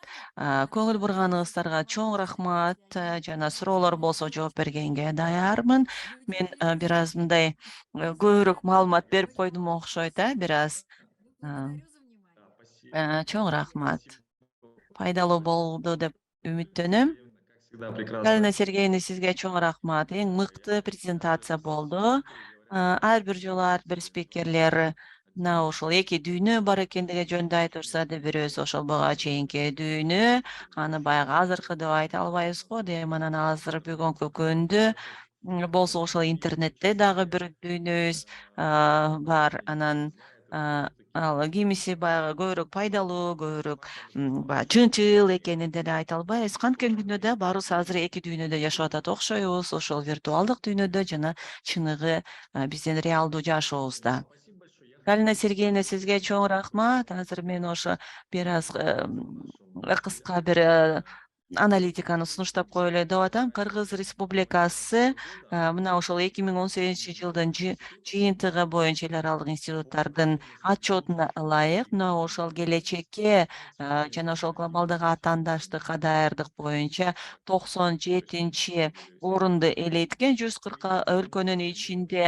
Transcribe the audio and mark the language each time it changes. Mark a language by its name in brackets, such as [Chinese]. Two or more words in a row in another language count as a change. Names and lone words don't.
[Kyrgyz] Көңүл бурганыңыздарга чоң рахмат. Жана суроолор болсо жооп бергенге даярмын. Мен бир аз мындай көбүрөөк маалымат берип койдум окшойт, бир аз. [Russian] Да, спасибо. [Kyrgyz] Чоң рахмат. Пайдалуу болду деп Галина үмүттөнөм. [Russian] Сергеевна, как всегда, прекрасно. Галина Сергеевна, [Kyrgyz] сизге чоң рахмат. Эң мыкты презентация болду. Ар бир жолу ар бир спикерлер мына ошол эки дүйнө бар экендиги жөнүндө айтып жатышат. Бирөөсү ошол буга чейинки дүйнө, аны баягы азыркы деп айта албайбыз го. Дегенмен анан азыр бүгүнкү күндө болсо ошол интернетте дагы бир дүйнөбүз бар. Анан ал кимиси баягы көбүрөөк пайдалуу, көбүрөөк баягы чынчыл экенин деле айта албайбыз. Канткен дүйнөдө баарыбыз азыр эки дүйнөдө жашап атат окшойбуз. Ошол виртуалдык дүйнөдө жана чыныгы биздин реалдуу жашообузда. [Russian] Спасибо большое. Я хочу Галина поблагодарить Сергеевна, [Kyrgyz] сизге чоң рахмат. Азыр мен ошо бир аз кыска бир аналитиканы сунуштап коелу деп атам. Кыргыз Республикасы мына ошол 2018-жылдын жыйынтыгы боюнча эл аралык институттардын отчетуна ылайык мына ошол келечекке жана ошол глобалдык атаандаштыкка даярдык боюнча 97-чи орунду ээлеткен 140 өлкөнүн ичинде.